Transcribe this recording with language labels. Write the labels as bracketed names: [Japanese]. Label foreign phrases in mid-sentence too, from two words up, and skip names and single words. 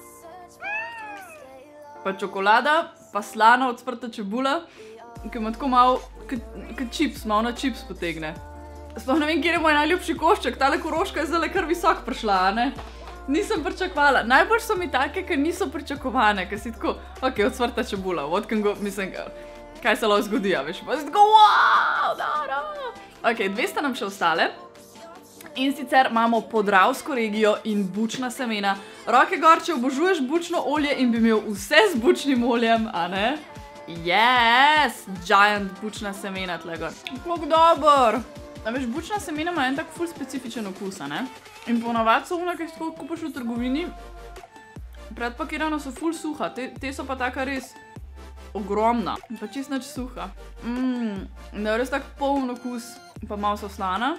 [Slovenian] Pa čokolada, pa slana ocvrta čebula, ki ima tako malo, kot čips, malo na čips potegne. Sploh ne vem, kjer je moj najljubši košček, tale Koroška je zdaj kar visok prišla, a ne? Nisem pričakovala. Najbolj so mi take, ker niso pričakovane, ker si tako, ok, ocvrta čebula, [English] what can go, [Slovenian] mislim, kaj se lahko zgodi, a veš, pa si tako, wow, da. Ok, dve sta nam še ostale. In sicer imamo podravsko regijo in bučna semena. Roke gor, če obožuješ bučno olje in bi imel vse z bučnim oljem, a ne? Yes! Giant bučna semena tle gor. Kako dober! A veš, bučna semena ima en tak ful specifičen okus, a ne? In ponavadi so una, ki jih tako kupaš v trgovini, predpakirana so ful suha, te so pa taka res ogromna. Pa čist nič suha. Da je res tak poln okus, pa malo so slana.